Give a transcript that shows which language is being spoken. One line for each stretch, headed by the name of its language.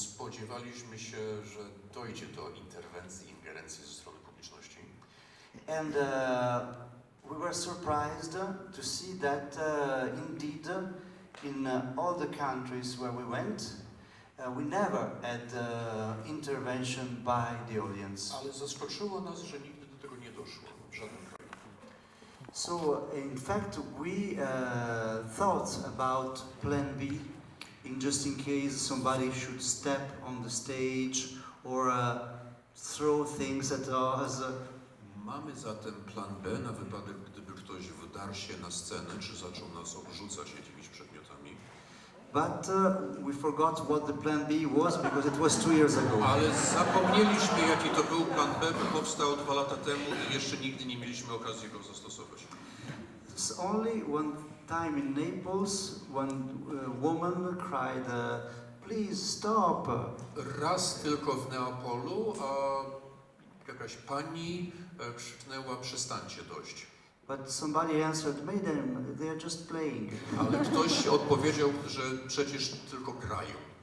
Polish: spodziewaliśmy się, że dojdzie do interwencji, ingerencji ze strony publiczności.
English: And we were surprised to see that indeed in all the countries where we went, we never had intervention by the audience.
Polish: Ale zaskoczyło nas, że nigdy do tego nie doszło w żadnym kraju.
English: So in fact we thought about plan B just in case somebody should step on the stage or throw things at us.
Polish: Mamy zatem plan B na wypadek, gdyby ktoś wdarł się na scenę, czy zaczął nas obrzucać jakimiś przedmiotami.
English: But we forgot what the plan B was because it was 2 years ago.
Polish: Ale zapomnieliśmy, jaki to był plan B, bo powstał 2 lata temu i jeszcze nigdy nie mieliśmy okazji go zastosować.
English: It's only one time in Naples one woman cried, "Please stop!"
Polish: Raz tylko w Neapolu jakaś pani krzyknęła, przestańcie dość.
English: But somebody answered, "Madam, they are just playing."
Polish: Ale ktoś odpowiedział, że przecież tylko grają.